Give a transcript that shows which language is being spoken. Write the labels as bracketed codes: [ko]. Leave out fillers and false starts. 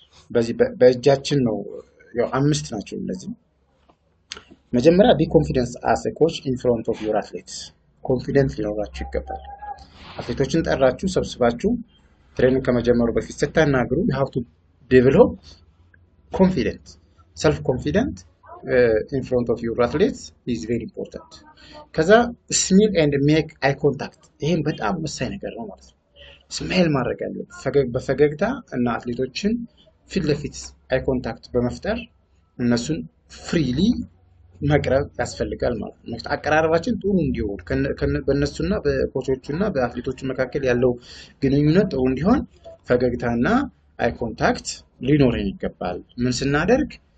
[am] በዚህ በእጃችን ነው። ያው 5 ናቸው እነዚህ። መጀመሪያ [en] ቢ ኮንፊደንስ አስ ኤ ኮች ኢን ፍሮንት ኦፍ ዩር አትሌትስ። [am] ኮንፊደንስ ሊኖራችሁ ይገባል። አትሌቶችን ጠራችሁ ሰብስባችሁ ትሬኒንግ ከመጀመሩ በፊት ስታናግሩ [en] you have to develop confidence. self confident in front of your athletes is very important. [am] ከዛ [en] smile and make eye contact። [am] ይሄን በጣም ወሳኝ ነገር ነው ማለት ነው። ስማይል ማድረግ አለብን በፈገግታ እና አትሌቶችን ፊት ለፊት አይ ኮንታክት በመፍጠር እነሱን ፍሪሊ መቅረብ ያስፈልጋል ማለት ነው። አቀራረባችን ጥሩ እንዲሆን በእነሱና በኮቾቹና በአትሌቶቹ መካከል ያለው ግንኙነት ጥሩ እንዲሆን ፈገግታና አይ ኮንታክት ሊኖረን ይገባል። ምን ስናደርግ